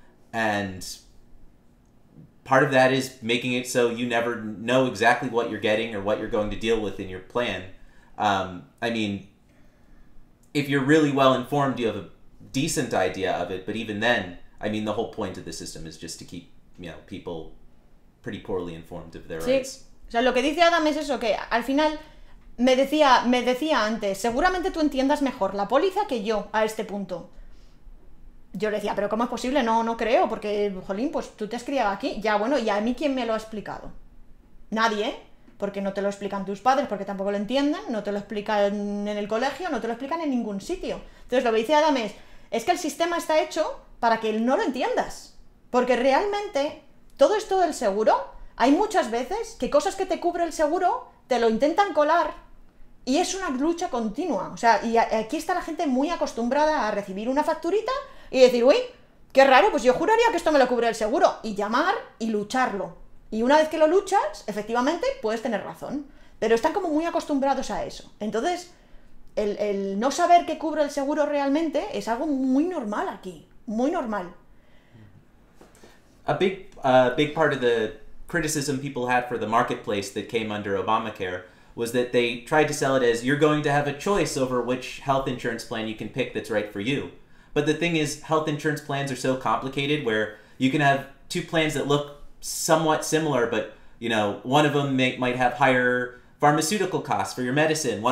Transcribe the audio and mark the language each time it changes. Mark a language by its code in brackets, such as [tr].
[en] And part of that is making it so you never know exactly what you're getting or what you're going to deal with in your plan. I mean, if you're really well informed, you have a decent idea of it, but even then, I mean, the whole point of the system is just to keep, you know, people pretty poorly informed of their rights. [es] O sea, lo que dice Adam es eso, que al final me decía antes, seguramente tú entiendas mejor la póliza que yo a este punto. Yo le decía, pero ¿cómo es posible? No creo, porque, jolín, pues tú te has criado aquí. Ya, bueno, ¿y a mí quién me lo ha explicado? Nadie, porque no te lo explican tus padres, porque tampoco lo entienden, no te lo explican en el colegio, no te lo explican en ningún sitio. Entonces lo que dice Adam es que el sistema está hecho para que no lo entiendas. Porque realmente, todo esto del seguro, hay muchas veces que cosas que te cubre el seguro te lo intentan colar y es una lucha continua. O sea, y aquí está la gente muy acostumbrada a recibir una facturita y decir, uy, qué raro, pues yo juraría que esto me lo cubre el seguro. Y llamar y lucharlo. Y una vez que lo luchas, efectivamente, puedes tener razón. Pero están como muy acostumbrados a eso. Entonces, el no saber qué cubre el seguro realmente es algo muy normal aquí. Muy normal. [en] A big part of the criticism people had for the marketplace that came under Obamacare was that they tried to sell it as you're going to have a choice over which health insurance plan you can pick that's right for you. But the thing is, health insurance plans are so complicated where you can have two plans that look somewhat similar, but, you know, one of them might have higher pharmaceutical costs for your medicine.